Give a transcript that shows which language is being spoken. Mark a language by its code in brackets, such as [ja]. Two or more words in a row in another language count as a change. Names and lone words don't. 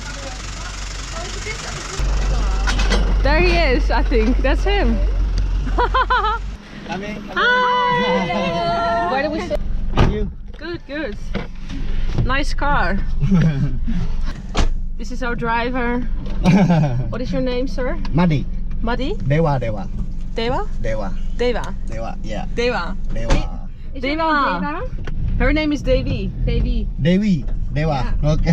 [en] There he is, I think. That's him. Come in. Hi! Where do we sit? You. Good, good. Nice car. This is our driver. What is your name, sir? Madi. Madi? Dewa, Dewa. Deva? Dewa. Deva. Dewa, yeah. Deva. Dewa. Deva. Her name is Devi. Baby. Dewi. Dewa. Okay.